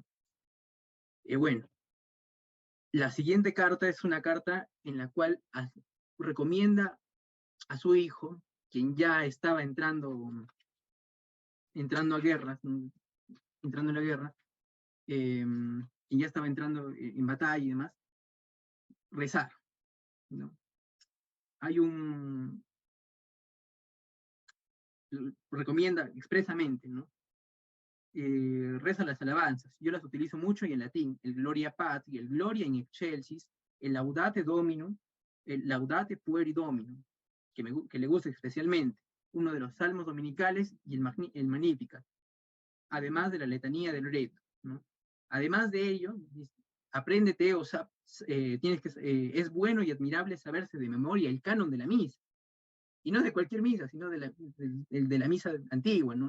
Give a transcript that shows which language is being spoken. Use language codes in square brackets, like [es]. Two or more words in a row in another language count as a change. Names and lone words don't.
[es] Bueno, la siguiente carta es una carta en la cual recomienda a su hijo, quien ya estaba entrando a guerras, entrando en la guerra, quien ya estaba entrando en batalla y demás, rezar, ¿no? Hay recomienda expresamente, ¿no? Reza las alabanzas. Yo las utilizo mucho y en latín, el Gloria Patri, el Gloria in excelsis, el Laudate Dominum, el Laudate Pueri Dominum, que le gusta especialmente, uno de los salmos dominicales y el Magnificat, además de la letanía del Loreto, ¿no? Además de ello, apréndete, o sea, es bueno y admirable saberse de memoria el canon de la misa, y no de cualquier misa, sino de la misa antigua, ¿no?